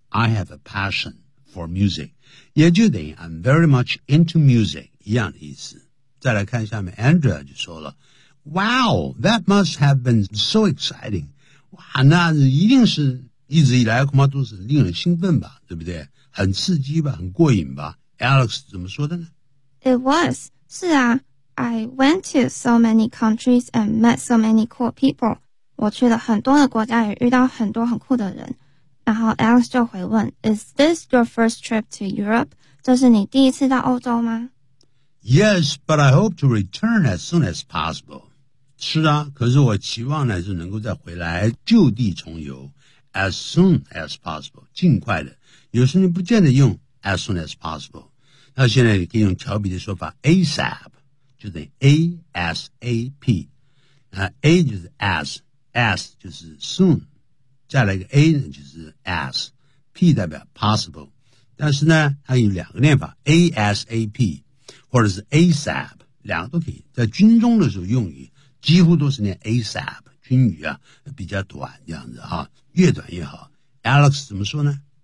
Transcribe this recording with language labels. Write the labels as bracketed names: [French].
[English] I have a passion for music， [Chinese] 也就等于 [English] I'm very much into music [Chinese] 一样的意思。再来看下面 ，Andrea 就说了 ： [English] “Wow， that must have been so exciting！ [Chinese] 哇，那一定是一直以来恐怕都是令人兴奋吧，对不对？” 很刺激吧，很过瘾吧。Alex 怎么说的呢 [English] ？It was [Chinese] 是啊 [English] ，I went to so many countries and met so many cool people。 [Chinese] 我去了很多的国家，也遇到很多很酷的人。然后 Alex 就回问 ： [English] “Is this your first trip to Europe？ [Chinese] 这是你第一次到欧洲吗 [English] ？”Yes， but I hope to return as soon as possible。 [Chinese] 是啊，可是我期望呢是能够再回来就地重游 ， [English] as soon as possible， [Chinese] 尽快的。有时你不见得用 [English] as soon as possible， [Chinese] 那现在你可以用乔比的说法 ASAP， 就等于 ASAP， 那 A 就是 as 就是 soon， 再来一个 A 呢就是 as，P 代表 possible， 但是呢它有两个念法 ASAP 或者是 ASAP， 两个都可以，在军中的时候用语几乎都是念 ASAP， 军语啊比较短这样子哈，越短越好。Alex 怎么说呢？